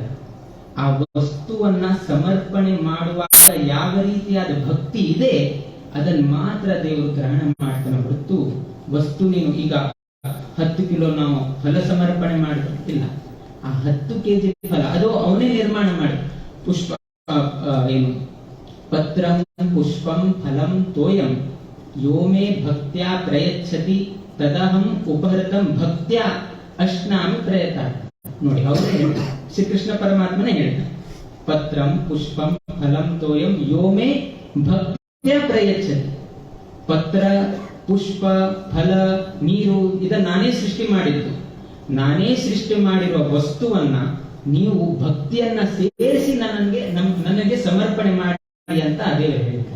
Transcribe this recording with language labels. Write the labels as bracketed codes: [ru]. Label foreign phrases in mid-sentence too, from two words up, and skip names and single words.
[kn] ಆ ವಸ್ತುವನ್ನ ಸಮರ್ಪಣೆ ಮಾಡುವಾಗ ಯಾವ ರೀತಿಯಾದ ಭಕ್ತಿ ಇದೆ ಅದನ್ನ ಮಾತ್ರ ದೇವರು ಗ್ರಹಣ ಮಾಡ್ತಾನೆ ಹೊರತು ವಸ್ತು, ನೀನು ಈಗ 10 ಕಿಲೋ ನಾವು ಫಲ ಸಮರ್ಪಣೆ ಮಾಡಬೇಕಿಲ್ಲ. ಆ 10 ಕೆಜಿ ಫಲ ಅದು ಅವನೇ ನಿರ್ಮಾಣ ಮಾಡಿ, ಪುಷ್ಪ ಏನು [sa] ಪತ್ರಂ ಪುಷ್ಪಂ ಫಲಂ ತೋಯಂ ಯೋಮೇ ಭಕ್ತ್ಯಾ ಪ್ರಯಚ್ಛತಿ ತದಹಂ ಉಪಹೃತಂ ಭಕ್ತ್ಯಾ ಅಶ್ನಾಮಿ ಪ್ರಯತ. [kn] ನೋಡಿ, ಅವರೇ ಹೇಳ್ತಾರೆ, ಶ್ರೀಕೃಷ್ಣ ಪರಮಾತ್ಮನೇ ಹೇಳ್ತಾರೆ, [sa] ಪತ್ರಂ ಪುಷ್ಪಂ ಫಲಂ ತೋಯಂ ಯೋಮೇ ಭಕ್ತ್ಯಾ ಪ್ರಯಚ್ಛತಿ. [kn] ಪತ್ರ, ಪುಷ್ಪ, ಫಲ, ನೀರು ಇದನ್ನ ನಾನೇ ಸೃಷ್ಟಿ ಮಾಡಿದ್ದು. ನಾನೇ ಸೃಷ್ಟಿ ಮಾಡಿರುವ ವಸ್ತುವನ್ನ ನೀವು ಭಕ್ತಿಯನ್ನ ಸೇರಿಸಿ ನನಗೆ ಸಮರ್ಪಣೆ ಮಾಡಿ ಅಂತ ದೇವರು ಹೇಳ್ತಾರೆ.